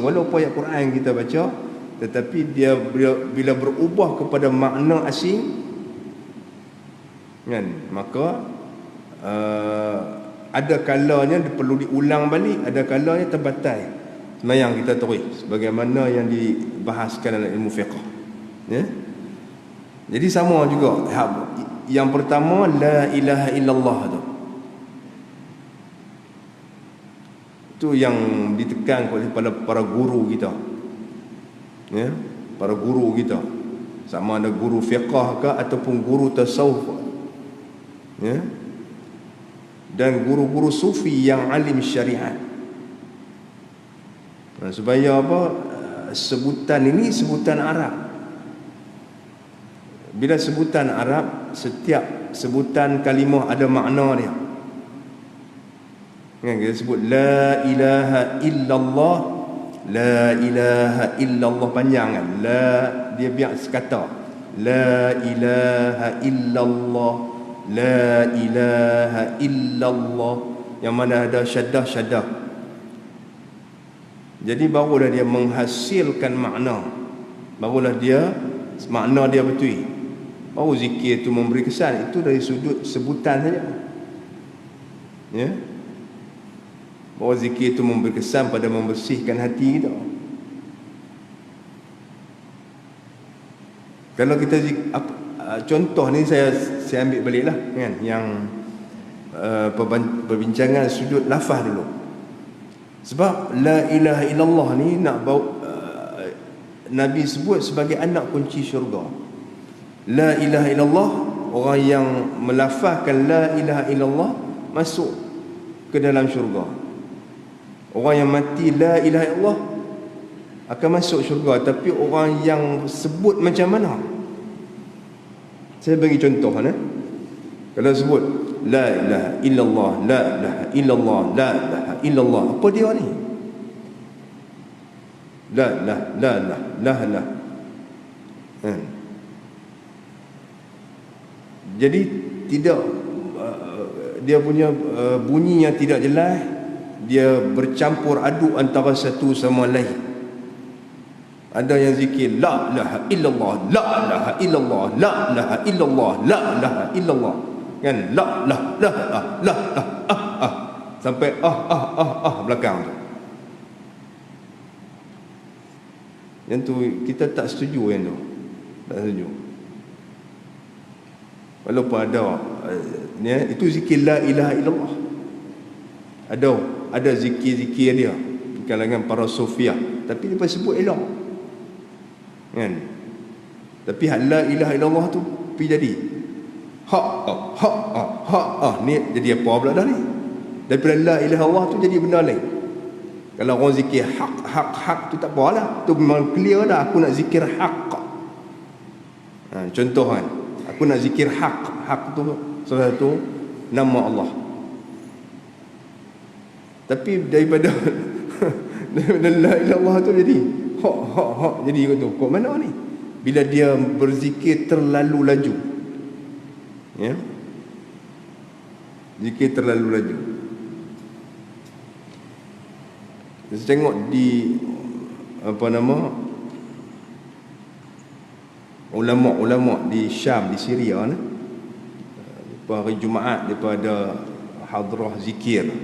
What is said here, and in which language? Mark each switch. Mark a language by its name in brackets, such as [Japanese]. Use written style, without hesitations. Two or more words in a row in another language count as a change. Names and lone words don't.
[Malay] Walaupun ayat Quran yang kita baca, tetapi dia bila berubah kepada makna asing, kan, maka ada kalanya perlu diulang balik, ada kalanya terbatal sembahyang kita terus, sebagaimana yang dibahaskan dalam ilmu fiqh, ya. Jadi sama juga. Yang pertama, [Arabic] لا إله إلا الله [Malay] tu, itu yang ditekan oleh para guru kita, ya, para guru kita, sama ada guru fiqh ke ataupun guru tasawuf, ya, dan guru-guru sufi yang alim syariat. Supaya apa? Sebutan ini sebutan Arab. Bila sebutan Arab, setiap sebutan kalimah ada makna dia. Kan kita sebut [Arabic] لا إله إلا الله, لا إله إلا الله [Malay] panjang kan. La dia biar sekata. [Arabic] لا إله إلا الله، لا إله إلا الله, [Malay] yang mana ada syaddah-syaddah. Jadi barulah dia menghasilkan makna, barulah dia makna dia betul. Baru zikir itu memberi kesan. Itu dari sudut sebutan saja, ya. Bahawa zikir itu memberi kesan pada membersihkan hati kita. Kalau kita contoh ni saya ambil baliklah, kan, yang perbincangan sudut lafaz dulu. Sebab [Arabic] لا إله إلا الله [Malay] ni nak Nabi sebut sebagai anak kunci syurga. [Arabic] لا إله إلا الله, [Malay] orang yang melafazkan [Arabic] لا إله إلا الله [Malay] masuk ke dalam syurga. Orang yang mati [Arabic] لا إله إلا الله [Malay] akan masuk syurga. Tapi orang yang sebut macam mana? Saya bagi contoh, kalau sebut [Arabic] لا إله إلا الله، لا إله إلا الله، لا إله إلا الله, [Malay] apa dia ni? La la. Jadi tidak, dia punya bunyinya tidak jelas, dia bercampur aduk antara satu sama lain. Ada yang zikir [Arabic] لا إله إلا الله، لا إله إلا الله، لا إله إلا الله، لا إله إلا الله, [Malay] kan, la sampai belakang tu. Yang tu kita tak setuju, yang tu tak setuju. Walaupun ada itu zikir [Arabic] لا إله إلا الله, [Malay] ada zikir-zikir dia di kalangan para sufiah, tapi dia sebut elok, kan. Tapi [Arabic] لا إله إلا الله [Malay] tu pergi jadi ni jadi apa pula dah ni? Daripada [Arabic] لا إله إلا الله [Malay] tu jadi benda lain. Kalau orang zikir hak tu tak apalah, tu memang clear dah, aku nak zikir hak. Contoh kan, aku nak zikir hak tu salah satu nama Allah. Tapi daripada [Arabic] لا إله إلا الله [Malay] tu jadi jadi tu. Kok mana ni? Bila dia berzikir terlalu laju, ya, zikir terlalu laju. Saya tengok di ulama-ulama di Syam, di Syria ni, hari Jumaat daripada hadrah zikir.